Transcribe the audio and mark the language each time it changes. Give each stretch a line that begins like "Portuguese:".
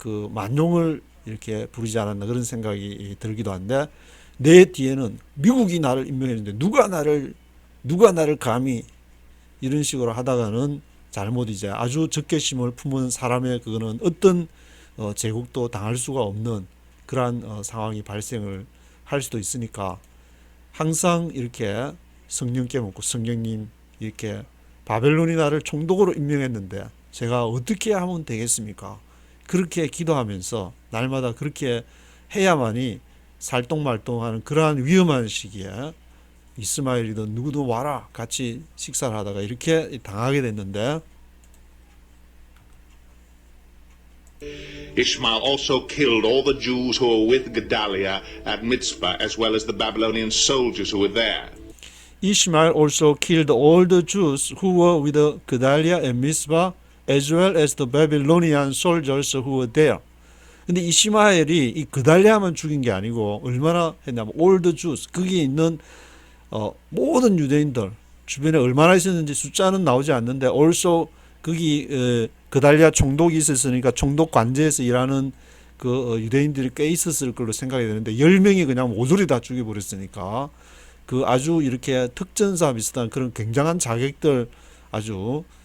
Korean: 만용을 이렇게 부르지 않았나 그런 생각이 들기도 한데 내 뒤에는 미국이 나를 임명했는데 누가 나를 감히 이런 식으로 하다가는 잘못 이제 아주 적개심을 품은 사람의 그거는 어떤 제국도 당할 수가 없는 그러한 상황이 발생을 할 수도 있으니까 항상 이렇게 성령 깨묻고 성령님 이렇게 바벨론이 나를 총독으로 임명했는데 제가 어떻게 하면 되겠습니까? 그렇게 기도하면서 날마다 그렇게 해야만이 살똥말똥하는 그러한 위험한 시기에 이스마엘이든 누구도 와라 같이 식사를 하다가 이렇게 당하게 됐는데
English: Ishmael also killed all the Jews who were with Gedaliah at Mitzpah, as well as the Babylonian soldiers who were there. Ishmael also killed all the Jews who were with Gedaliah at Mizpah, as well as the Babylonian soldiers who were there.
Korean: 근데 이시마엘이 이 그달랴만 죽인 게 아니고 얼마나 했냐면
English: all the Jews
Korean: 거기에 있는 모든 유대인들 주변에 얼마나 있었는지 숫자는 나오지 않는데 also 거기 그달랴 총독이 있었으니까 총독 관제에서 일하는 그 유대인들이 꽤 있었을 걸로 생각이 되는데 10명이 그냥 모조리 다 죽여버렸으니까 그 아주 이렇게 특전사 비슷한 그런 굉장한 자객들 아주